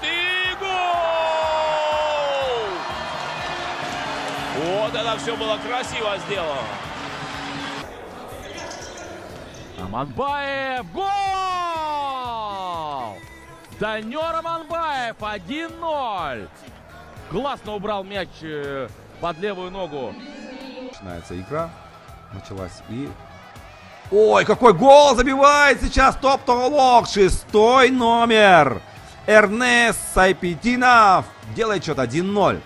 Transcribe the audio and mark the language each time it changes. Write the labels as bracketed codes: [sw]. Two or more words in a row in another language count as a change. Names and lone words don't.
[ru] И гол! Вот это все было красиво сделано. Аманбаев. Гол! Данёр Аманбаев. 1-0. Классно убрал мяч под левую ногу. Начинается игра. Началась и... Ой, какой гол забивает сейчас топ-толок. 6-й номер. Эрнест Сайпидинов делает счет 1-0.